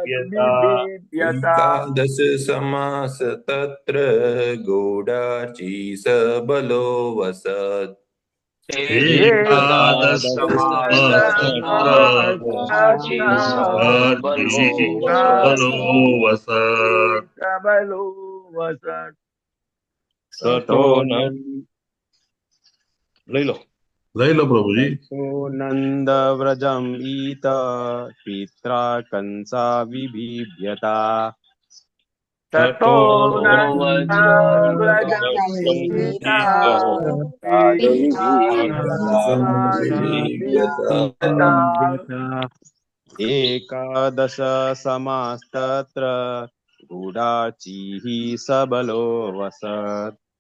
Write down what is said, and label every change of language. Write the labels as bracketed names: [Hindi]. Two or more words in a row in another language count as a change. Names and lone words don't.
[Sanskrit] एकादश समास्तत्र गूढार्ची सबलो वसत् एकादश समास्तत्र गुडार्ची सबलो वसत् सबलो वसत् ततो [Gujarati] લઈ લો પ્રભુજી [Sanskrit] नन्दव्रजम् ईतः पित्रा कंसा विबिभ्यता ततो एकादश समास्तत्र गुडार्चिः सबलो वसत्